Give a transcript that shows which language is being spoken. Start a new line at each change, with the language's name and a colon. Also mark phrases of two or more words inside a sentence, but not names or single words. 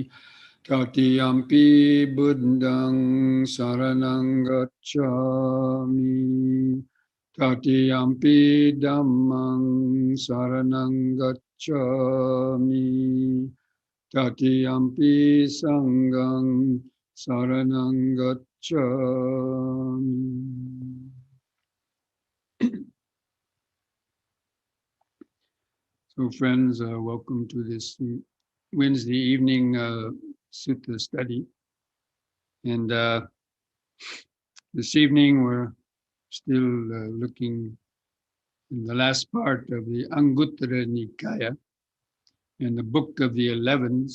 Pali: Tatiyampi buddhang saranang gacchami. Tatiyampi dhammang saranang gacchami. Tatiyampi sanghang saranang gacchami.
English: So friends, welcome to this Wednesday evening sutta study. And this evening we're still looking in the last part of the Anguttara Nikaya in the book of the 11s.